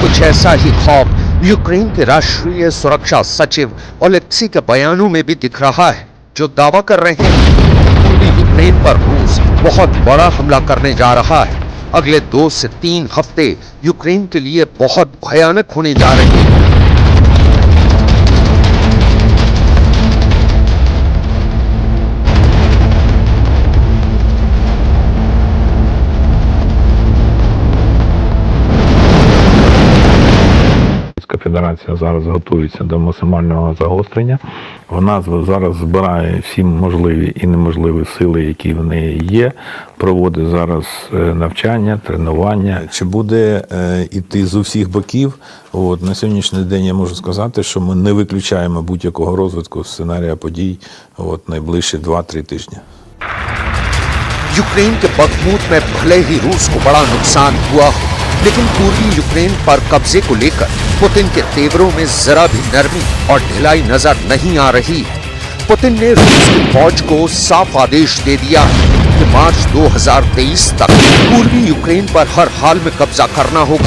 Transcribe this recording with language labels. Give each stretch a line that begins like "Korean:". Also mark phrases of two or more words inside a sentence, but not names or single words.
Hindi: कुछ ऐसा ही खौफ यूक्रेन के राष्ट्रीय सुरक्षा सचिव ओलेक्सी के बयानों में भी दिख रहा है, जो दावा कर रहे हैं कि पूर्वी यूक्रेन पर रूस बहुत बड़ा हमला करने जा रहा है। अगले 2 से 3 हफ्ते यूक्रेन के लिए बहुत भयानक होने जा रहे हैं।
Ukrainian: Федерація зараз готується до максимального загострення. Вона зараз збирає всі можливі і неможливі сили, які в неї є, проводить зараз навчання, тренування. Чи буде іти з усіх боків? На сьогоднішній день я можу сказати, що ми не виключаємо будь-якого розвитку сценарія подій найближчі 2-3 тижні.
Hindi: यूक्रेन के बखमूत में भले ही रूस को बड़ा नुकसान हुआ हो, लेकिन पूर्वी यूक्रेन पर कब्जे को लेकर पुतिन के तेवरों में जरा भी नरमी और ढिलाई नजर नहीं आ रही है। पुतिन ने रूस की फौज को साफ आदेश दे दिया कि मार्च 2023 तक पूर्वी यूक्रेन पर हर हाल में कब्जा करना होगा।